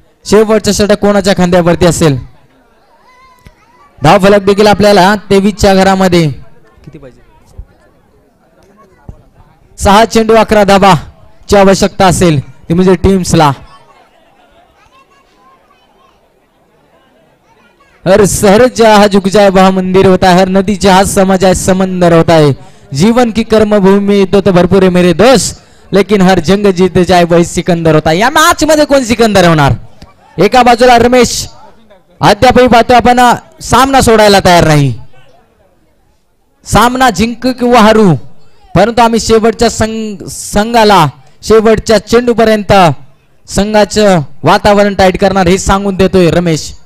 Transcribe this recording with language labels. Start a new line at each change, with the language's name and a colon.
Marathi: शेवटचा षटक कोणाच्या खांद्यावरती असेल? धाव फलक देखील आपल्याला 23च्या घरामध्ये. किती पाहिजे? 6 चेंडू 11 धावा ची आवश्यकता असेल, ती म्हणजे टीम्सला.
Hindi: हर शहर जहाँ झुक जाए वहाँ मंदिर होता है, हर नदी जहाँ समा जाए समंदर होता है. जीवन की कर्मभूमि तो भरपूर है मेरे दोस्त, लेकिन हर जंग जीत जाए वही सिकंदर होता है.
Marathi: या मॅच मध्ये कोण सिकंदर होणार? एका बाजूला रमेश अद्यापही पाहतो आपण सामना सोडायला तयार नाही. सामना जिंक किंवा हरू, परंतु आम्ही शेवटच्या संघाला शेवटच्या चेंडू पर्यंत संघाचं वातावरण टाईट करणार हे सांगून देतोय रमेश.